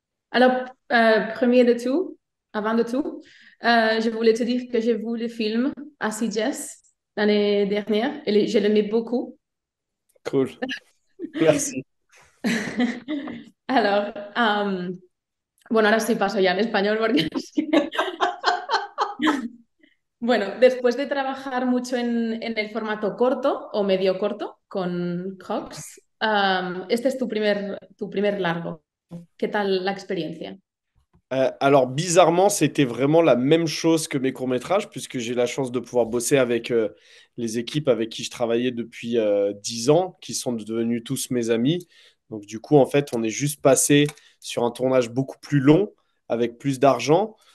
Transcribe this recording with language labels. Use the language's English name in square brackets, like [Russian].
[French] Alors, premier de tout, avant de tout, je voulais te dire que j'ai vu le film à Sitges l'année dernière et je l'aimais beaucoup. Cool. Merci. [Spanish] Alors, bueno, ahora sí paso ya en español porque es que- Bueno, después de trabajar mucho en el formato corto o medio corto con Hawks, este es tu primer largo. ¿Qué tal la experiencia? [French] Alors, bizarrement, c'était vraiment la même chose que mes courts-métrages, puisque j'ai la chance de pouvoir bosser avec les équipes avec qui je travaillais depuis 10 ans, qui sont devenus tous mes amis. Donc, du coup, en fait, on est juste passé sur un tournage beaucoup plus long, avec plus d'argent.